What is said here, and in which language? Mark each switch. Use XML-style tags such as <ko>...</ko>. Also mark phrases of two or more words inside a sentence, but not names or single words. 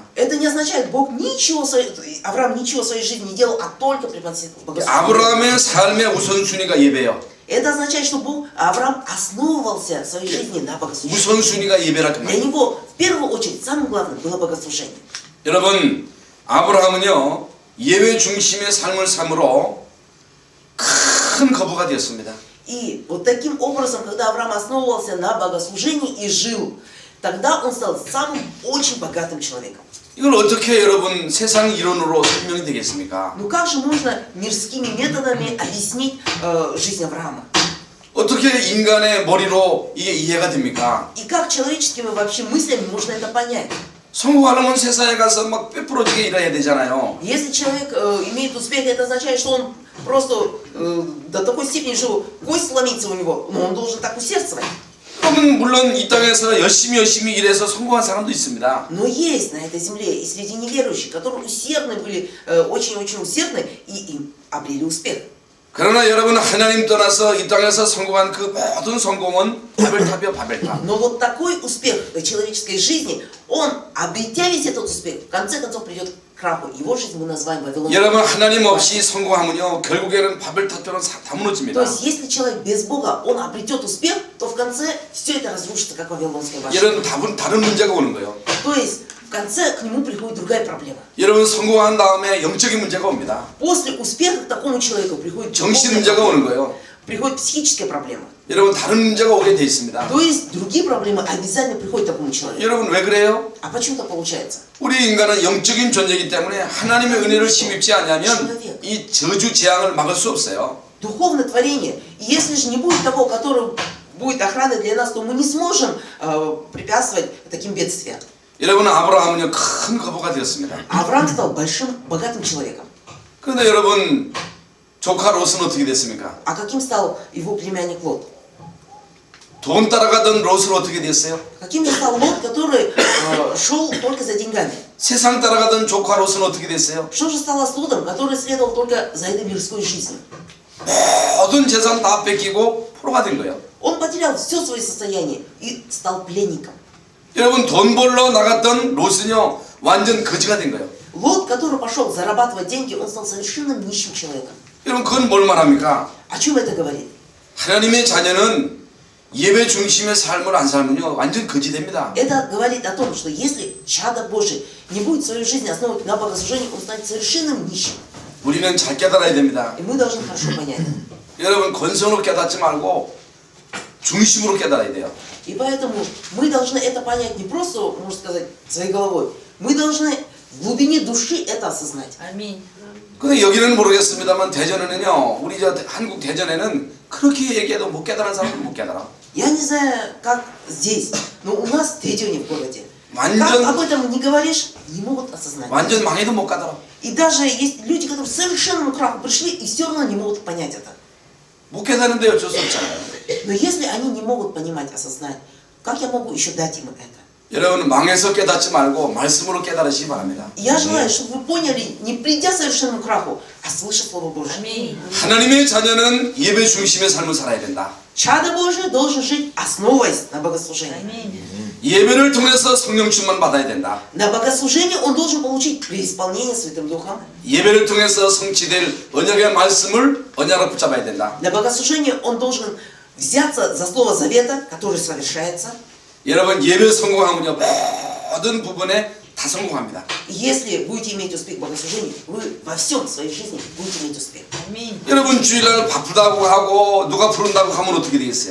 <ru>Это не означает, Авраам ничего в своей жизни не делал, а только преподносил богослужение.</ru> <ko>아브라함의 삶의 우선순위가 예배예요.</ko> <ru>Это означает, что Авраам основывался в своей жизни на богослужении.</ru> <ko>우선순위가 예배라 그</ko> <ru>Для</ru> <ko>말이에요.</ko> <ru>него в первую очередь самым главным было богослужение.</ru> <ko>여러분 아브라함은요 예배 중심의 삶을 삶으로 큰 거부가 되었습니다.</ko> <ru>И вот таким образом, когда Авраам основывался на богослужении и жил, тогда он стал самым очень богатым человеком.</ru> <ko>이걸 어떻게 여러분 세상 이론으로 설명이 되겠습니까?</ko> <ru>Ну как же можно мирскими методами объяснить жизнь Авраама?</ru> <ko>어떻게 인간의 머리로 이게 이해가 됩니까?</ko> <ru>И как человеческими вообще мыслями можно это понять?</ru> <ko>성공하려면 세상에 가서 막 빼부러지게 일해야 되잖아요.</ko> <ru>Если человек имеет успех, это означает, что он просто до такой степени, что кость сломится у него, но он должен так усердствовать.</ru> <ko>그러면 물론 이 땅에서 열심히 일해서 성공한 사람도 있습니다.</ko> <ru>Но есть на этой земле и среди неверующих, которые усердны были, очень-очень усердны и им обрели успех.</ru> <ko>그러나 여러분 하나님 떠나서 이 땅에서 성공한 그 모든 성공은 바벨탑이요 바벨탑.</ko> <ru>Но вот такой успех человеческой жизни, он, обретя весь этот успех, в конце концов придет к краху. Его жизнь мы называем Вавилоном.</ru> <ko>여러분 하나님 없이 성공하면요 결국에는 바벨탑처럼 다 무너집니다.</ko> <ru>То есть, если человек без Бога, он обретет успех, то в конце все это разрушится, как Вавилонская башня.</ru> <ko>이런 다른 문제가 오는 거예요.</ko> <ru>То есть, в конце к нему приходит другая проблема.</ru> <ko>여러분 성공한 다음에 영적인 문제가 옵니다.</ko> <ru>После успеха к такому человеку приходит</ru> <ko>정신</ko> <ru>духовная</ru> <ko>문제가 오는</ko> <ru>проблема,</ru> <ko>거예요.</ko> <ru>приходит психическая проблема.</ru> <ko>여러분 다른 문제가 오게 돼 있습니다.</ko> <ru>То есть, другие проблемы обязательно приходят к такому человеку.</ru> <ko>여러분 왜 그래요?</ko> <ru>А почему так получается?</ru> <ko>우리 인간은 영적인 존재이기 때문에 하나님의 은혜를 힘입지 않으면 이 저주 재앙을 막을 수 없어요.</ko> <ru>Духовное творение. И если же не будет того, который будет охраной для нас, то мы не сможем препятствовать таким бедствиям.</ru> <ko>여러분 아브라함은요 큰 거부가 되었습니다.</ko> <ru>Авраам стал большим, богатым человеком.</ru> <ko>그런데 여러분 조카 롯은 어떻게 됐습니까?</ko> <ru>А каким стал его племянник Лот?</ru> <ko>돈 따라가던 롯은 어떻게 됐어요?</ko> <ru>Каким же стал Лот, который шел только за деньгами?</ru> <ko>세상 따라가던 조카 롯은 어떻게 됐어요?</ko> <ru>Что же стало с Лотом, который следовал только за этой мирской жизнью?</ru> <ko>모든 재산 다 뺏기고 포로가 된 거예요.</ko> <ru>Он потерял все свое состояние и стал пленником.</ru> <ko>여러분 돈 벌러 나갔던 롯은요 완전 거지가 된 거예요.</ko> <ru>Лот, который пошел зарабатывать деньги, он стал совершенно нищим человеком.</ru> <ko>여러분 그건 뭘 말합니까?</ko> <ru>О чем это говорит?</ru> <ko>하나님의 자녀는 예배 중심의 삶을 안 살면요 완전 거지 됩니다.</ko> <ru>Это говорит о том, что если чадо Божие не будет свою жизнь основывать на богослужении, он станет совершенным нищим.</ru> <ko>우리는 잘 깨달아야 됩니다.</ko> <ru>И мы должны хорошо понять это.</ru> <ko>여러분 건성으로 깨닫지 말고 중심으로 깨달아야 돼요.</ko> <ru>И поэтому мы должны это понять не просто, можно сказать, своей головой. Мы должны в глубине души это осознать. Аминь.</ru> <ko>근데 여기는 모르겠습니다만 대전에는요 우리 저 한국 대전에는 그렇게 얘기해도 못 깨달은 사람은 못 깨달아.</ko> <ru>Я не знаю, как здесь, но у нас в Тэджоне, в городе,</ru> <ko>완전-</ko> <ru>как об этом не говоришь, не могут осознать.</ru> <ko>완전 망해도 못 깨달아.</ko> <ru>И даже есть люди, которые к совершенному краху пришли и все равно не могут понять это.</ru> <ko>못 깨닫는데 어쩔 수 없잖아요.</ko> <ru>Но если они не могут понимать, осознать, как я могу еще дать им это?</ru> <ko>여러분 망해서 깨닫지 말고 말씀으로 깨달으시기 바랍니다.</ko> <ru>Я желаю, чтобы вы поняли, не придя к совершенному краху, а слыша Слово Божие. Аминь.</ru> <ko>하나님의 자녀는 예배 중심의 삶을 살아야 된다.</ko> <ru>Чадо Божие должен жить, основываясь на богослужении. Аминь.</ru> <ko>예배를 통해서 성령 충만 받아야 된다.</ko> <ru>На богослужение он должен получить преисполнение Святым Духом.</ru> <ko>예배를 통해서 성취될 언약의 말씀을 언약으로 붙잡아야 된다.</ko> <ru>На богослужение он должен взяться за Слово Завета, которое совершается.</ru> <ko>여러분 예배 성공하면요 모든 부분에 다 성공합니다.</ko> <ru>И если будете иметь успех в богослужении, вы во всем в своей жизни будете иметь успех. Аминь.</ru> <ko>여러분 주일날 바쁘다고 하고 누가 부른다고 하면 어떻게 되겠어요?</ko>